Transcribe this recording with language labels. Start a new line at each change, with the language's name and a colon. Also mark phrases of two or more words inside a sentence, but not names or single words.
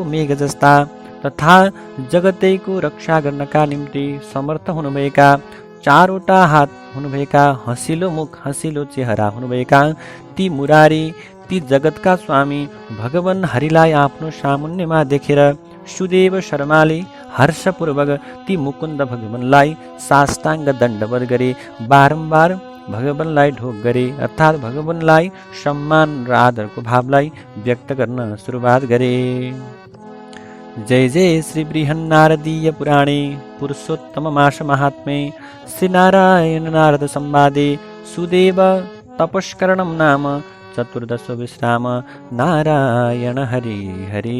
Nepali: मेघ जस्ता तथा जगतैको रक्षा गर्नका निम्ति समर्थ हुनुभएका, 4वटा हात हुनुभएका, हँसिलो मुख, हँसिलो चेहरा हुनुभएका ती मुरारी, ती जगतका स्वामी भगवान हरिलाई आफ्नो सामुन्यमा देखेर सुदेव शर्माले हर्षपूर्वक ती मुकुन्द भगवानलाई साष्टाङ्ग दण्डवत गरे, बारम्बार भगवानलाई ढोक गरे, अर्थात् भगवानलाई सम्मान र आदरको भावलाई व्यक्त गर्न सुरुवात गरे।
Sanskrit: जय जय श्री बृहन्नारदीय पुराणे पुरुषोत्तम मास महात्म्ये श्री नारायण नारद संवादे सुदेव तपस्करणं नाम चतुर्दशो विश्राम। नारायण हरि हरि।